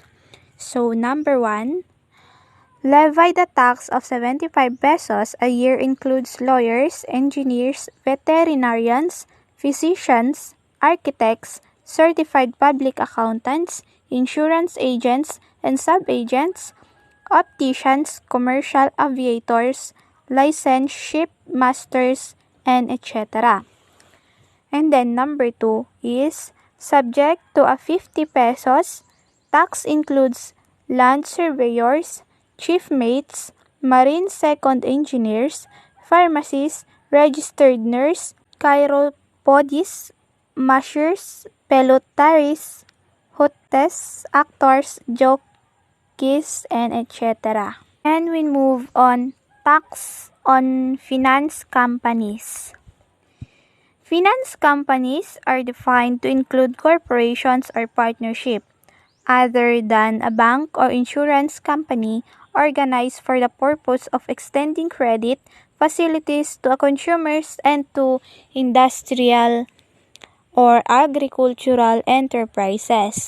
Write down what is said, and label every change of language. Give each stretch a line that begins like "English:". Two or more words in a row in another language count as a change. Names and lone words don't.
English: So, number 1, levy the tax of 75 pesos a year includes lawyers, engineers, veterinarians, physicians, architects, certified public accountants, insurance agents and sub-agents, opticians, commercial aviators, licensed shipmasters, and etc. And then number 2 is subject to a 50 pesos. Tax includes land surveyors, chief mates, marine second engineers, pharmacists, registered nurse, chiropodists, masseurs, pelotarists, hostess, actors, jockeys, and etc. And we move on tax on finance companies. Finance companies are defined to include corporations or partnership, other than a bank or insurance company organized for the purpose of extending credit facilities to consumers and to industrial or agricultural enterprises.